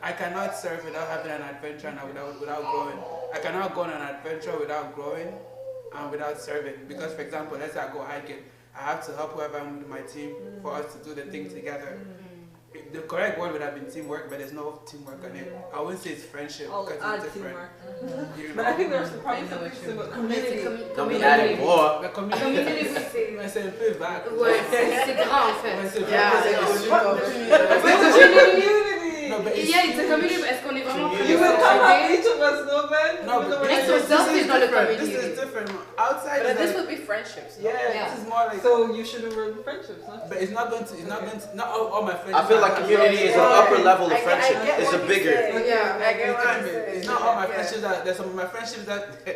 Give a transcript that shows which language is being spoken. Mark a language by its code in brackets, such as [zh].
[en] I cannot serve without having an adventure and without growing. I cannot go on an adventure without growing and without serving. Because for example, let's say I go hiking, I have to help whoever I'm with my team for us to do the thing together. The correct word would have been teamwork, but there's no teamwork on it. I wouldn't say it's friendship because it's different. But I think there's probably something similar. Community. Don't be adding more. The community, [fr] c'est un peu vague. Ouais, c'est grand en fait. [en] No, but it's a community. [fr] Est-ce qu'on est vraiment [en] You will come out each of us, no man? No, but next to yourself is not a community. This is different. Outside, but this would be friendships. Yeah, this is more like. So you should have written friendships, huh? But it's not going to. Not all my friends. I feel like community is an upper level of friendship. It's a bigger. Yeah, I get what you're saying. It's not all my friendships that. There's some of my friendships that.